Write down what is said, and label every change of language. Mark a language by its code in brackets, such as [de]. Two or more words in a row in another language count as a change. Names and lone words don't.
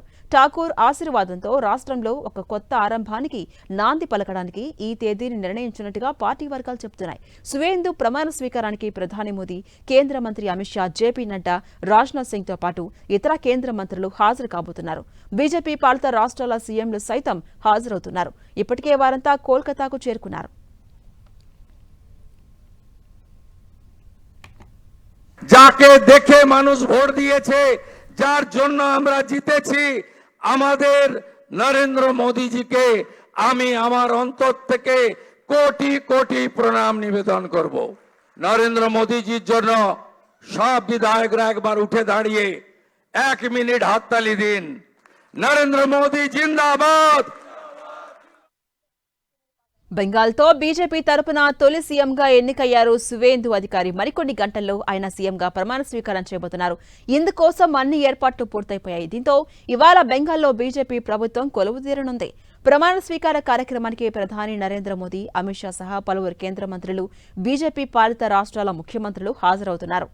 [te] ఠాకూర్ ఆశీర్వాదంతో రాష్ట్రంలో ఒక కొత్త ఆరంభానికి నాంది పలకడానికి ఈ తేదీని నిర్ణయించినట్టుగా పార్టీ వర్గాలు చెబుతున్నాయి. సువేందు ప్రమాణ స్వీకారానికి ప్రధాని మోదీ, కేంద్ర మంత్రి అమిత్ షా, జేపీ నడ్డా, రాజ్నాథ్ సింగ్ తో పాటు ఇతర కేంద్ర మంత్రులు హాజరు కాబోతున్నారు. బీజేపీ పాలిత రాష్ట్రాల సీఎంలు సైతం హాజరవుతున్నారు. ఇప్పటికే వారంతా కోల్కతాకు చేరుకున్నారు. [bn] যাকে দেখে মানুষ ভোট দিয়েছে, যার জন্য আমরা জিতেছি, আমাদের নরেন্দ্র মোদীজিকে আমি আমার অন্তর থেকে কোটি কোটি প্রণাম নিবেদন করব। নরেন্দ্র মোদীজির জন্য সব বিধায়করা একবার উঠে দাঁড়িয়ে 1 মিনিট হাততালি দিন। নরেন্দ্র মোদী জিন্দাবাদ। [te] బెంగాల్తో బీజేపీ తరపున తొలి సీఎంగా ఎన్నికయ్యారు సువేందు అధికారి. మరికొన్ని గంటల్లో ఆయన సీఎంగా ప్రమాణ స్వీకారం చేయబోతున్నారు. ఇందుకోసం అన్ని ఏర్పాట్లు పూర్తయిపోయాయి. దీంతో ఇవాళ బెంగాల్లో బీజేపీ ప్రభుత్వం కొలువుదీరనుంది. ప్రమాణ స్వీకార కార్యక్రమానికి ప్రధాని నరేంద్ర మోదీ, అమిత్ షా సహా పలువురు కేంద్ర మంత్రులు, బీజేపీ పాలిత రాష్ట్రాల ముఖ్యమంత్రులు హాజరవుతున్నారు.